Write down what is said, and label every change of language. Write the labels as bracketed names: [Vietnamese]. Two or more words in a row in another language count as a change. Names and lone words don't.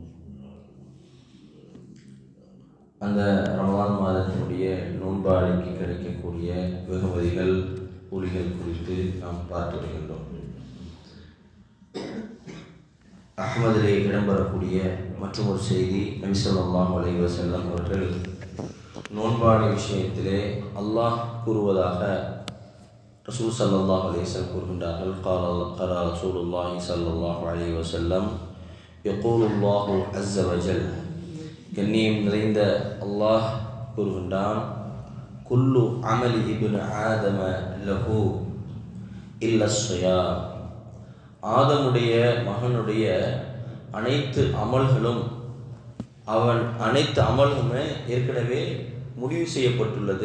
[Tamil] அந்த ரமலான் மாதத்தினுடைய நோன்பாளிக்கு கிடைக்கக்கூடிய வெகுமதிகள் கூலிகள் குறித்து நாம் பார்த்து வருகின்றோம். அஹ்மதிலே இடம்பெறக்கூடிய மற்றும் ஒரு செய்தி, நபி [Arabic] صلى الله عليه وسلم [Tamil] அவர்கள் நோன்பாளி விஷயத்திலே அல்லாஹ் கூறுவதாக ரசூல் [Arabic] صلى الله عليه وسلم [Tamil] கூறுகின்றார்கள். [Arabic] قال رسول الله صلى الله عليه وسلم يقول الله عز وجل, [Tamil] கண்ணியம் நிறைந்த அல்லாஹ் கூறுகின்றான், [Arabic] كل عمل ابن آدم له إلا الصيام, [Tamil] ஆதமுடைய மகனுடைய அனைத்து அமல்களும் அனைத்து அமல்களுமே ஏற்கனவே முடிவு செய்யப்பட்டுள்ளது.